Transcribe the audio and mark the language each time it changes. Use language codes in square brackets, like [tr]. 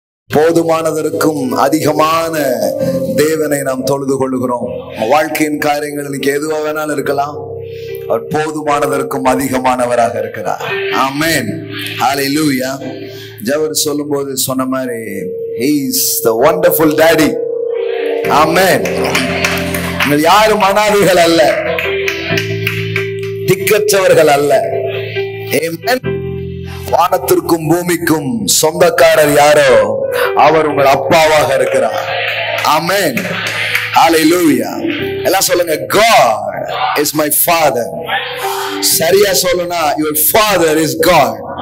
[ta] போதுமானதற்கும் அதிகமான தேவனை நாம் தொழுது கொள்ளுகிறோம். வாழ்க்கையின் காரியங்கள் இன்னைக்கு எதுவா வேணாலும் இருக்கலாம், அவர் போதுமானதற்கும் அதிகமானவராக இருக்கிறார். ஆமென், ஹalleluya. ஜவர் சொல்லும்போது சொன்ன மாதிரி, [en] he is the wonderful daddy. [ta] ஆமென். நீங்கள் யாரும் அனாதைகள் அல்ல, திக்கற்றவர்கள் அல்ல. ஆமென். வானத்திற்கும் பூமிக்கும் சொந்தக்காரர் யாரோ அவர் உங்கள் அப்பாவாக இருக்கிறார். ஆமென், ஹalleluya. எல்லாம் சொல்லுங்க, [en] God is my father. [ta] சரியா சொல்லுனா, [en] your father is God.